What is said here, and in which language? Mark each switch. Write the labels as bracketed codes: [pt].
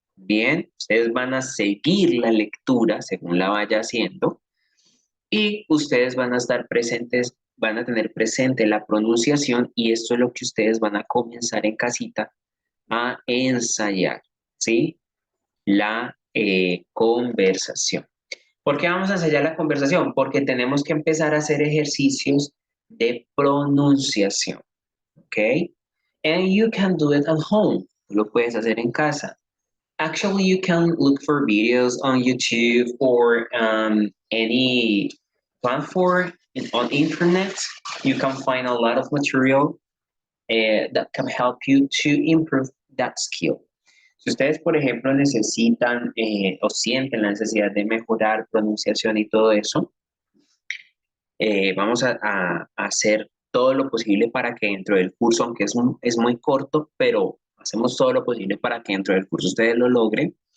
[es] Bien, ustedes van a seguir la lectura según la vaya haciendo y ustedes van a estar presentes, van a tener presente la pronunciación y esto es lo que ustedes van a comenzar en casita a ensayar, ¿sí? La conversación. ¿Por qué vamos a ensayar la conversación? Porque tenemos que empezar a hacer ejercicios de pronunciación, ¿ok? [en] And you can do it at home. [es] Lo puedes hacer en casa. [en] Actually, you can look for videos on YouTube or any platform on internet. You can find a lot of material that can help you to improve that skill. [es] Si ustedes, por ejemplo, necesitan o sienten la necesidad de mejorar pronunciación y todo eso, vamos a hacer todo lo posible para que dentro del curso, aunque es muy corto, pero hacemos todo lo posible para que dentro del curso ustedes lo logren.